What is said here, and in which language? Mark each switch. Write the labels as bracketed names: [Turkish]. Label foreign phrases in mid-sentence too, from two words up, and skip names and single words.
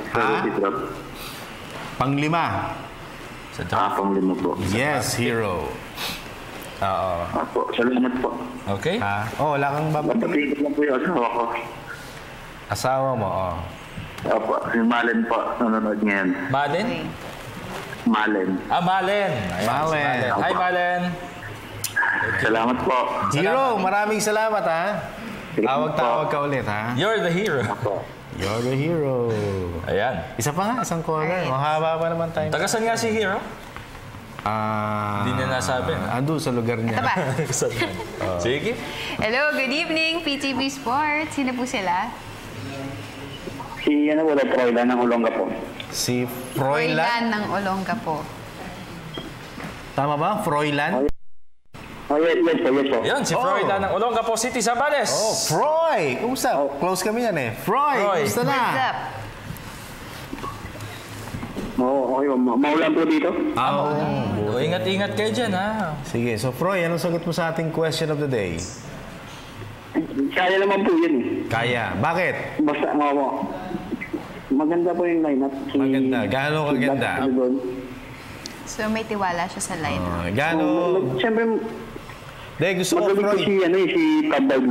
[Filipino] Panglima. Panglima po. [English] Yes, Hero. Oo. [Filipino] Salamat po. Okay. Wala kang babalik lang po yung asawa ko. Asawa mo, Opo, si Malen po, nanonood ngayon. Malen? Malen. Malen. Malen. Hi, Malen. Salamat po. Hero, maraming salamat, ha? Tawag ka ulit, ha? [English] You're the hero. You're the hero. [Filipino] Ayan. Isa pa nga, isang caller. Mahaba pa naman tayo. Tagasan nga si Hero? Hindi niya nasabi. Ando sa lugar niya. Ito ba? Sige. [English] Hello, good evening, PTV Sports. [Filipino] Sino po sila? Si Froilan ng Olongapo. Si Froilan ng Olongapo. Tama ba? Froilan? Yes po. Yan, si Froilan ng Olongapo City, Zambales. Froy! Kumusta? Close kami yan eh. Froy, kumusta na? [English] What's up? [Filipino] Okay, maulan po dito. Ingat-ingat kayo dyan, ha? Sige, so Froy, anong sagot mo sa ating [English] question of the day? [Filipino] Kaya naman po yun eh. Kaya. Bakit? Basta maganda po yung lineup. Maganda. Gaano kaganda? So may tiwala siya sa lineup. Gaano? Siyempre, gusto ko, Froy. Si Tabagul.